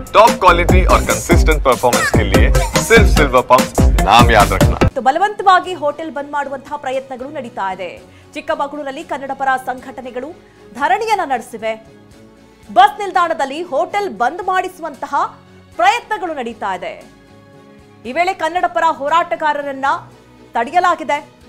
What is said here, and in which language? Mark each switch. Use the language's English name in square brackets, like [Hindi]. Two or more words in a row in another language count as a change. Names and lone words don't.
[Hindi] टॉप क्वालिटी और कंसिस्टेंट परफॉर्मेंस के लिए सिर्फ सिल्वर पंप नाम याद रखना। [Kannada] ಬಲವಂತವಾಗಿ ಹೋಟೆಲ್ ಬಂದ್ ಮಾಡುವಂತಹ ಪ್ರಯತ್ನಗಳು ನಡೀತಾ ಇದೆ. ಚಿಕ್ಕಮಗಳೂರಲ್ಲಿ ಕನ್ನಡ ಪರ ಸಂಘಟನೆಗಳು ಧರಣಿಯನ್ನ ನಡೆಸಿವೆ. ಬಸ್ ನಿಲ್ದಾಣದಲ್ಲಿ ಹೋಟೆಲ್ ಬಂದ್ ಮಾಡಿಸುವಂತಹ ಪ್ರಯತ್ನಗಳು ನಡೀತಾ ಇದೆ. ಈ ವೇಳೆ ಕನ್ನಡ ಪರ ಹೋರಾಟಗಾರರನ್ನ ತಡೆಯಲಾಗಿದೆ.